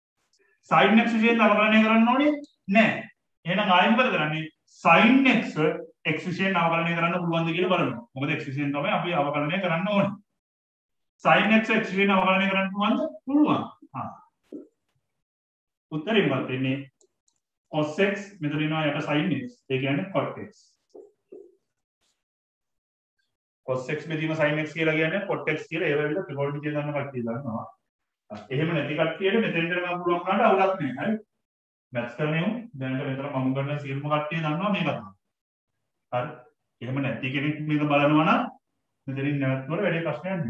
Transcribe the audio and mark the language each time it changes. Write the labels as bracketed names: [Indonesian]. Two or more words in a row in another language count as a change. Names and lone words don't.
[Sinhala] sin x විශේෂයෙන් අවකලනය කරන්න ඕනේ නෑ එහෙනම් ආයෙ මොකද කරන්නේ sin x x විශේෂයෙන් අවකලනය කරන්න පුළුවන්ද කියලා බලනවා. මොකද x විශේෂයෙන් තමයි අපි අවකලනය කරන්න ඕනේ. sin x x විශේෂයෙන් අවකලනය කරන්න පුළුවන්ද? පුළුවන්. උත්තරේ මොකක්ද වෙන්නේ? cos x මෙතන එනවා යට sin x. ඒ කියන්නේ cot x. cos x බෙදීම sin x කියලා කියන්නේ cot x කියලා ඒ වගේ ත්‍රිකෝණමිතිය දන්න කට්ටිය දන්නවා. එහෙම නැති කට්ටියට මෙතෙන්ට ගන්න පුළුවන් වුණාට අවුලක් නෑ. හරි. මැත්ස් කරන්නේ දැනට මෙතන මම කරන සියලුම කට්ටිය දන්නවා මේක තමයි. හරි. එහෙම නැති කෙනෙක් මේක බලනවා නම් මෙතනින් නැවතුනට වැඩි ප්‍රශ්නයක් නෑ.